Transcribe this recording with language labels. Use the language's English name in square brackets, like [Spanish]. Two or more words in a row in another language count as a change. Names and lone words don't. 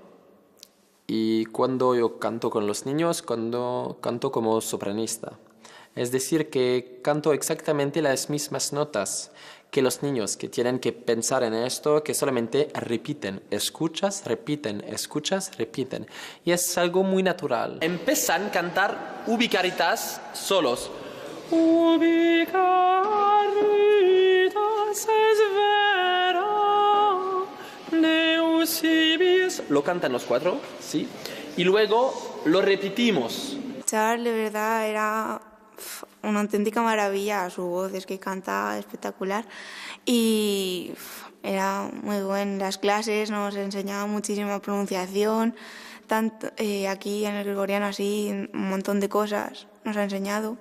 [Spanish] Y cuando yo canto con los niños, canto como sopranista. Es decir, que canto exactamente las mismas notas que los niños, que tienen que pensar en esto, que solamente repiten, escuchas, repiten, escuchas, repiten. Y es algo muy natural. Empiezan a cantar ubicaritas solos. [Latin] Ubicaritas es vera, Deus ibis. [Spanish] Lo cantan los cuatro, ¿sí? Y luego lo repetimos. Charles, de verdad, era una auténtica maravilla. Su voz es que canta espectacular y era muy bueno en las clases, nos enseñaba muchísima pronunciación, tanto aquí en el gregoriano así, un montón de cosas nos ha enseñado.